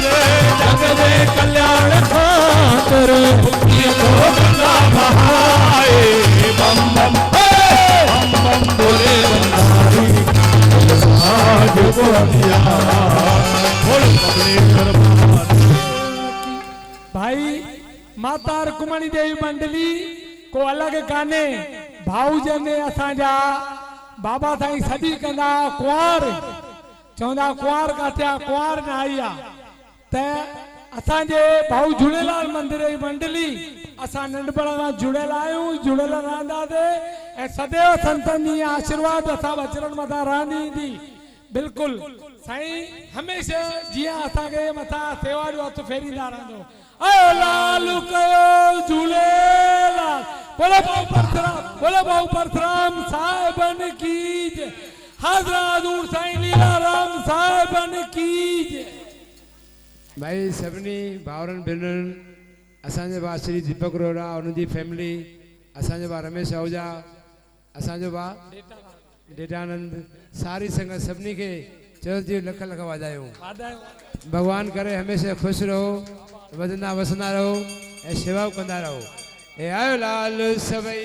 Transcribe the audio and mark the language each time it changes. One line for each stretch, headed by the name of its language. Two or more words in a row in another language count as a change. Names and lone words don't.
Hindi: जग दे कल्याण खातिर ये तो गंगा बहाए बम बम बम बम बोले बंधारी आज को दिया बोल कमलेश्वर महाराज
Sindhi: भाई माता रुक्मणी देवी मंडली को अलग गाने भाऊजन असांजा बाबा साईं सदी कंदा कुंवार चवंदा कुंवार काथिया कुंवार न आई आ त असांजे भाऊ झूलेलाल मंदिर जी मंडली असां नंढपण खां जुड़ियल आहियूं जुड़ियल रहंदासीं ऐं सदैव संतनि जी आशीर्वाद असां अचरनि मथां रहंदी ईंदी बिल्कुलु साईं हमेशह जीअं असांखे मथां सेवा जो हथ फेरींदा रहंदो आयो लाल कयो झूलेलाल बोलो भाऊ परसराम साहिबन की जय हाज़रा हज़ूर साईं लीलाराम साहिबन की जय भाई सभिनी भाउरनि भेनरुनि असांजे भाउ श्री दीपक रोहरा उन्हनि जी फैमिली असांजो भाउ रमेश आहूजा असांजो भाउ डेटानंद सारी संगत सभिनी खे चयो जी लख लख वाधायूं भगवान करे हमेशा खुश रहो वधंदा वसंदा रहो ऐं शेवा कंदा रहो ए आयो लाल सभई